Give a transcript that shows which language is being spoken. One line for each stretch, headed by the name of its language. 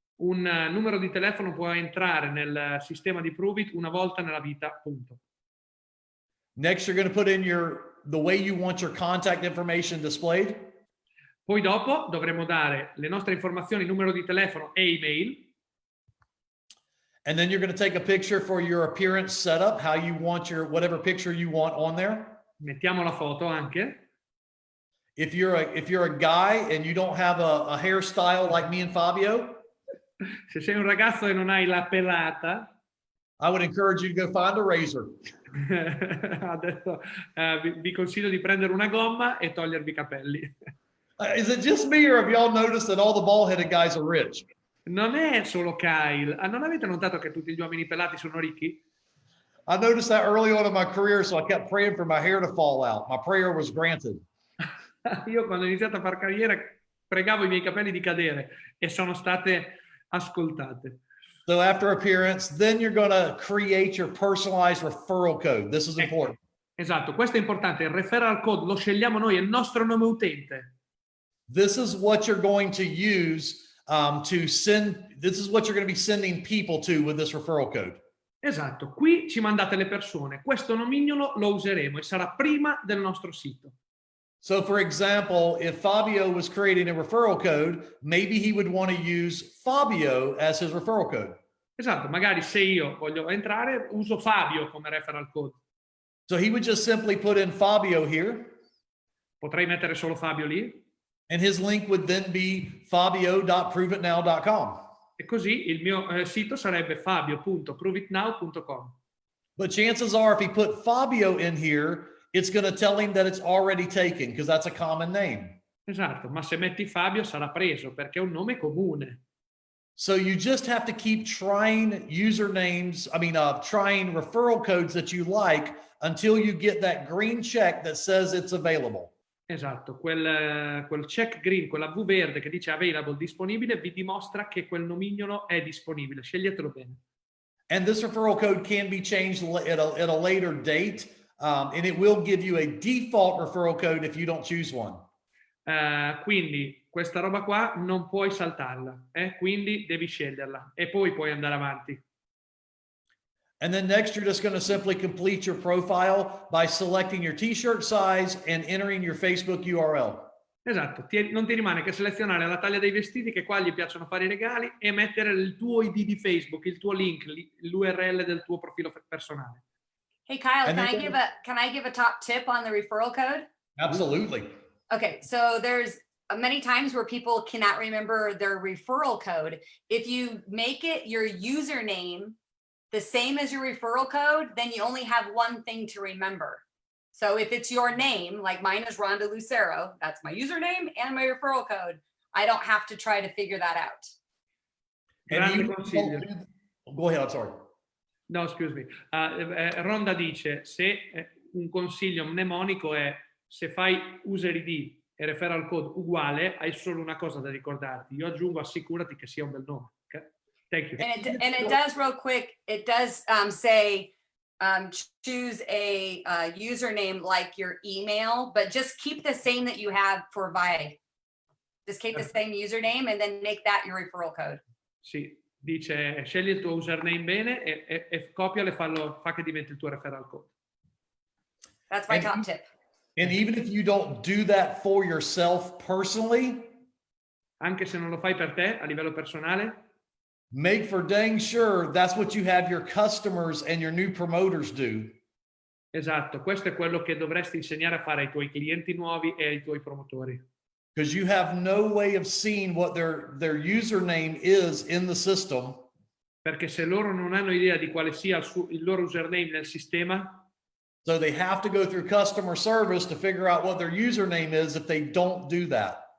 Italian: Un numero di telefono può entrare nel sistema di Prove It una volta nella vita, punto.
English: Next, you're going to put in the way you want your contact information displayed.
Italian: Poi dopo dovremo dare le nostre informazioni, numero di telefono e email.
English: And then you're going to take a picture for your appearance setup, how you want your, whatever picture you want on there.
Italian: Mettiamo la foto anche.
English: If you're a guy and you don't have a hairstyle like me and Fabio,
Italian: Se sei un ragazzo e non hai la pelata,
English: I would encourage you to go find a razor.
Italian: ha detto, vi consiglio di prendere una gomma e togliervi i capelli.
English: Is it just me or have y'all noticed that all the bald-headed guys are rich?
Italian: Non è solo Kyle. Non avete notato che tutti gli uomini pelati sono ricchi?
English: I noticed that early on in my career, so I kept praying for my hair to fall out. My prayer was granted.
Italian: Io quando ho iniziato a far carriera pregavo i miei capelli di cadere e sono state ascoltate.
English: So after appearance, then you're going to create your personalized referral code. This is important.
Italian: Esatto, questo è importante. Il referral code lo scegliamo noi, è il nostro nome utente.
English: This is what you're going to use to send. This is what you're going to be sending people to with this referral code.
Italian: Esatto, qui ci mandate le persone. Questo nomignolo lo useremo e sarà prima del nostro sito.
English: So for example, if Fabio was creating a referral code, maybe he would want to use Fabio as his referral code.
Italian: Esatto, magari se io voglio entrare uso Fabio come referral code.
English: So he would just simply put in Fabio here.
Italian: Potrei mettere solo Fabio lì.
English: And his link would then be fabio.proveitnow.com.
Italian: E così il mio sito sarebbe fabio.proveitnow.com.
English: But chances are, if he put Fabio in here, it's going to tell him that it's already taken because that's a common name.
Italian: Esatto, ma se metti Fabio sarà preso perché è un nome comune.
English: So you just have to keep trying usernames, trying referral codes that you like until you get that green check that says it's available.
Italian: Esatto, quel check green, quella V verde che dice available, disponibile, vi dimostra che quel nomignolo è disponibile. Sceglietelo bene.
English: And this referral code can be changed at a later date, and it will give you a default referral code if you don't choose one.
Italian: Quindi questa roba qua non puoi saltarla, quindi devi sceglierla e poi puoi andare avanti.
English: And then next, you're just going to simply complete your profile by selecting your t-shirt size and entering your Facebook URL.
Italian: Esatto, non ti rimane che selezionare la taglia dei vestiti, che qua gli piacciono fare i regali, e mettere il tuo ID di Facebook, il tuo link, l'URL del tuo profilo personale.
English: Hey Kyle, can I give a top tip on the referral code? Absolutely. Okay, so there's many times where people cannot remember their referral code. If you make it your username the same as your referral code, then you only have one thing to remember. So if it's your name, like mine is Rhonda Lucero, that's my username and my referral code. I don't have to try to figure that out.
Italian: Grande consiglio.
English: Go ahead, I'm sorry. No, excuse me.
Italian: Ronda dice, se un consiglio mnemonico è se fai user ID e referral code uguale, hai solo una cosa da ricordarti. Io aggiungo assicurati che sia un bel nome.
English: Okay? Thank you. And it does real quick, it does say choose a username like your email, but just keep the same that you have for Vi. Just keep the same username and then make that your referral code. Sì, dice scegli il tuo username bene e copialo e fa che diventi il tuo referral code. That's my top tip. And even if you don't do that for yourself personally,
Italian: anche se non lo fai per te a livello personale,
English: make for dang sure that's what you have your customers and your new promoters do.
Italian: Esatto, questo è quello che dovresti insegnare a fare ai tuoi clienti nuovi e ai tuoi promotori.
English: Because you have no way of seeing what their username is in the system.
Italian: Perché se loro non hanno idea di quale sia il loro username nel sistema,
English: So they have to go through customer service to figure out what their username is if they don't do that.